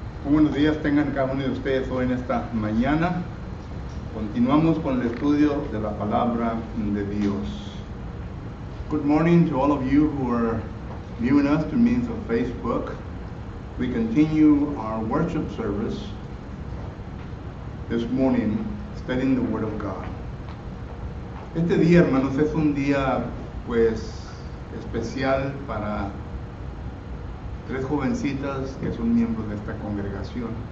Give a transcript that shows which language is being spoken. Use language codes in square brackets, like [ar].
[es] Buenos días tengan cada uno de ustedes hoy en esta mañana. Continuamos con el estudio de la palabra de Dios. [en] Good morning to all of you who are viewing us through means of Facebook. We continue our worship service this morning studying the Word of God. [es] Este día, hermanos, es un día pues especial para tres jovencitas que son miembros de esta congregación,